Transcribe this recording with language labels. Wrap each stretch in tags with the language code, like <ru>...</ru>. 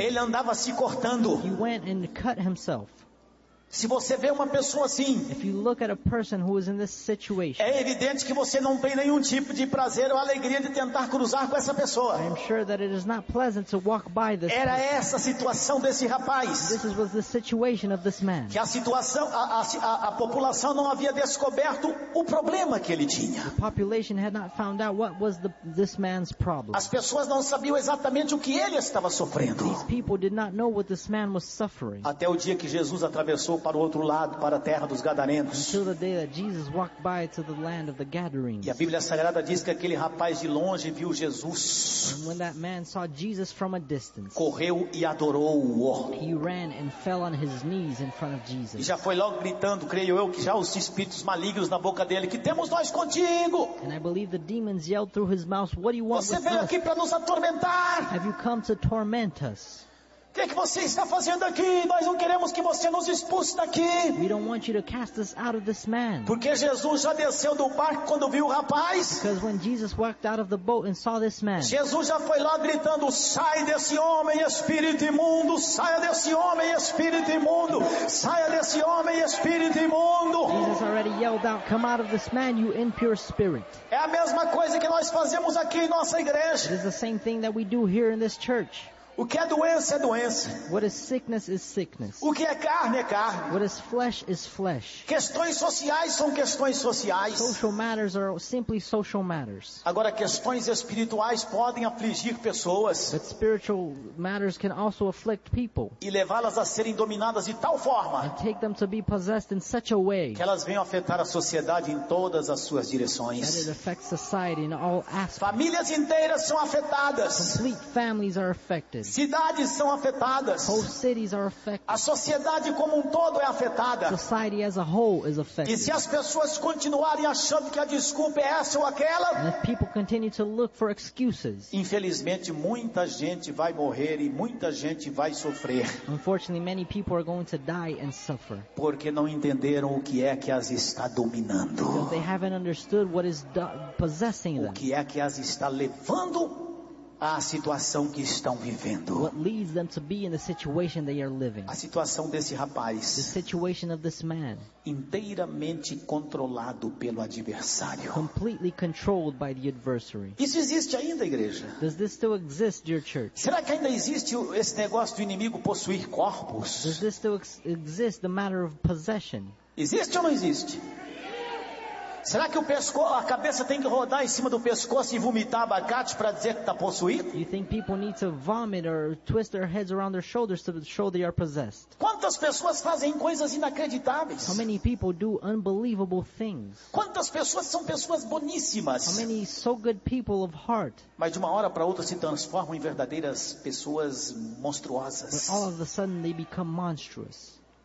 <pt>Ele andava se cortando.</pt> <en>He went and cut himself.</en> <pt>Se você vê uma pessoa assim,</pt> <en>if you look at a person who is in this situation,</en> <pt>é evidente que você não tem nenhum tipo de prazer ou alegria de tentar cruzar com essa pessoa.</pt> <en>I am sure that it is not pleasant to walk by this.</en> <pt>Era</pt> <en>person.</en> <pt>Essa situação desse rapaz.</pt> <en>This was the situation of this man.</en> <pt>Que a população não havia descoberto o problema que ele tinha.</pt> <en>The population had not found out what was this man's problem.</en> <pt>As pessoas não sabiam exatamente o que ele estava sofrendo.</pt> <en>These people did not know what this man was suffering.</en> <pt>Até o dia que Jesus atravessou para o outro lado, para a terra dos gadarenos.</pt> <en>Until the day that Jesus walked by to the land of the Gadarenes.</en> <pt>E a Bíblia Sagrada diz que aquele rapaz de longe viu Jesus.</pt> <en>And when that man saw Jesus from a distance.</en> <pt>Correu e adorou-o.</pt> <en>He ran and fell on his knees in front of Jesus.</en> <pt>E já foi logo gritando, creio eu, que já os espíritos malignos na boca dele, que temos nós contigo.</pt> <en>And I believe the demons yelled through his mouth, what do you want with us?</en> <pt>Você veio aqui para nos atormentar?</pt> <en>Have you come to torment us?</en> <pt>O que você está fazendo aqui? Nós não queremos que você nos expulse daqui.</pt> <en>We don't want you to cast us out of this man.</en> <pt>Porque Jesus já desceu do barco quando viu o rapaz.</pt> <en>Because when Jesus walked out of the boat and saw this man.</en> <pt>Jesus já foi lá gritando, sai desse homem, espírito imundo, saia desse homem, espírito imundo, saia desse homem, espírito imundo.</pt> <en>Jesus already yelled out, come out of this man, you impure spirit.</en> <pt>É a mesma coisa que nós fazemos aqui em nossa igreja.</pt> <en>It is the same thing that we do here in this church.</en> <pt>O que é doença é doença.</pt> <en>What is sickness is sickness.</en> <pt>O que é carne é carne.</pt> <en>What is flesh is flesh.</en> <pt>Questões sociais são questões sociais.</pt> <en>Social matters are simply social matters.</en> <pt>Agora, questões espirituais podem afligir pessoas.</pt> <en>But spiritual matters can also afflict people.</en> <pt>E levá-las a serem dominadas de tal forma.</pt> <en>And take them to be possessed in such a way.</en> <pt>Que elas venham afetar a sociedade em todas as suas direções.</pt> <en>That it affects society in all aspects.</en> <pt>Famílias inteiras são afetadas.</pt> <en>Complete families are affected.</en> <pt>Cidades são afetadas.</pt> <en>Whole cities are affected.</en> <pt>A sociedade como um todo é afetada.</pt> <en>Society as a whole is affected.</en> <pt>E se as pessoas continuarem achando que a desculpa é essa ou aquela,</pt> <en>and if people continue to look for excuses,</en> <pt>infelizmente muita gente vai morrer e muita gente vai sofrer.</pt> <en>Unfortunately, many people are going to die and suffer.</en> <pt>Porque não entenderam o que é que as está dominando.</pt> <en>Because they haven't understood what is possessing them.</en> <pt>O que é que as está levando à situação que estão vivendo.</pt> <en>What leads them to be in the situation they are living.</en> <pt>A situação desse rapaz.</pt> <en>The situation of this man.</en> <pt>Inteiramente controlado pelo adversário.</pt> <en>Completely controlled by the adversary.</en> <pt>Isso existe ainda, igreja?</pt> <en>Does this still exist, dear church?</en> <pt>Será que ainda existe esse negócio do inimigo possuir corpos?</pt> <en>Does this still exist, the matter of possession?</en> <pt>Existe ou não existe? Será que a cabeça tem que rodar em cima do pescoço e vomitar abacate para dizer que está possuído?</pt> <en>You think people need to vomit or twist their heads around their shoulders to show they are possessed?</en> <pt>Quantas pessoas fazem coisas inacreditáveis?</pt> <en>How many people do unbelievable things?</en> <pt>Quantas pessoas são pessoas boníssimas?</pt> <en>How many so good people of heart?</en> <pt>Mas de uma hora para outra se transformam em verdadeiras pessoas monstruosas.</pt> <en>But all of a sudden they become monstrous.</en>